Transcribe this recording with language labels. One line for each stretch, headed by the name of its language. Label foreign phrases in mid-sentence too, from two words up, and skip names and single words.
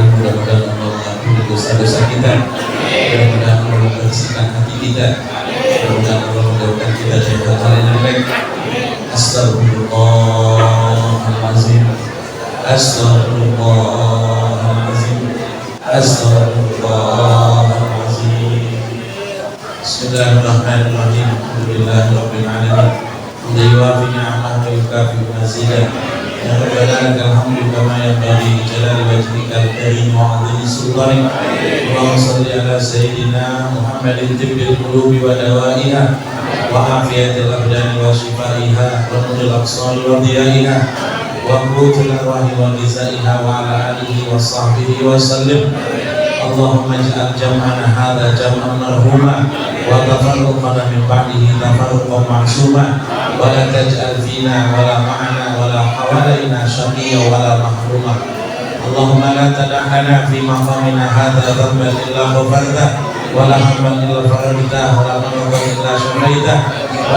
Indonesian: Mudah-mudahan Allah mengampuni dosa-dosa kita. Mudah-mudahan Allah membersihkan hati kita. Mudah-mudahan Allah menjauhkan kita dari hal-hal yang jelek. Astagfirullahaladzim.
Arabic: أستغفر الله العظيم. أستغفر الله العظيم. بسم الله الرحمن الرحيم. الحمد لله رب العالمين. يوافي نعمه ويكافئ مزيده. يا ربنا لك الحمد كما ينبغي لجلال وجهك الكريم وعظيم سلطانك. اللهم صل على سيدنا محمد طب القلوب ودوائها وعافية الأبدان وشفائها ونور الأبصار وضيائها وقوت الأرواح وغذائها وعلى آله وصحبه وسلم. اللهم اجعل جمعنا هذا جمعا مرحوما وتفرقنا من بعده تفرقا معصوما ولا تجعل فينا ولا معنا ولا حولنا شقيا ولا محروما. اللهم لا تدع لنا في مقامنا هذا ذنبا إلا غفرته ولا هما إلا فرجته ولا مرضا إلا شفيته و